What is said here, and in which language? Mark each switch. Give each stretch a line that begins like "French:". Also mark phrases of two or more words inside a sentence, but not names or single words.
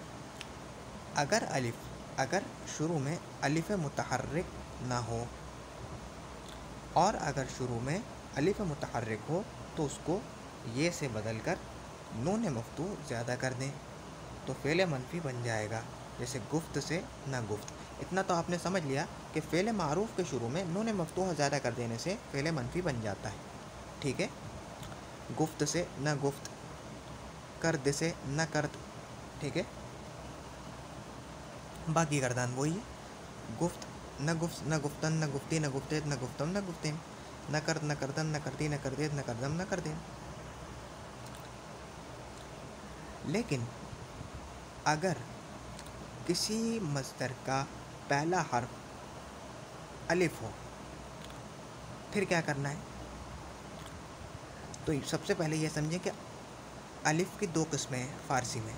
Urdu: اگر شروع میں الف متحرک نہ ہو, اور اگر شروع میں الف متحرک ہو تو اس کو یہ سے بدل کر نون مفتوح زیادہ کر دیں تو فعل منفی بن جائے گا. جیسے گفت سے نہ گفت. اتنا تو آپ نے سمجھ لیا کہ فعل معروف کے شروع میں نون مفتوح زیادہ کر دینے سے فعل منفی بن جاتا ہے. ٹھیک ہے. گفت سے نہ گفت, کرد سے نہ کرد. ٹھیک ہے. باقی گردان وہی ہے.
Persian: گفت نہ گفت نہ گفتن نہ گفتی نہ گفتید نہ گفتم نہ گفتین, نہ کرد نہ کردن نہ کردی نہ کردید نہ کردم نہ کردین.
Urdu: لیکن اگر کسی مصدر کا پہلا حرف الف ہو پھر کیا کرنا ہے؟ تو سب سے پہلے یہ سمجھیں کہ الف کی دو قسمیں ہیں فارسی میں.